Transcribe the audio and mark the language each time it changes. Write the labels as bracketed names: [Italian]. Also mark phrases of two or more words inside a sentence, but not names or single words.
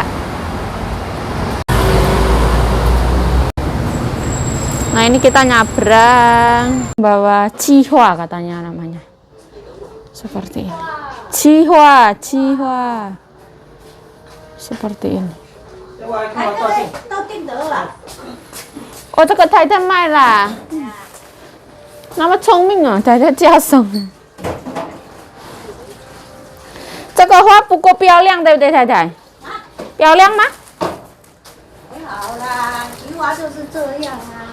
[Indonesian] Nah, ini kita nyabrang bawa cihua katanya namanya. Seperti ini. Cihua. Seperti ini. [Chinese] Oh, 这个太太卖啦。那么聪明啊，太太加送。这个花不够漂亮，对不对，太太？漂亮吗？还好啦，菊花就是这样啊。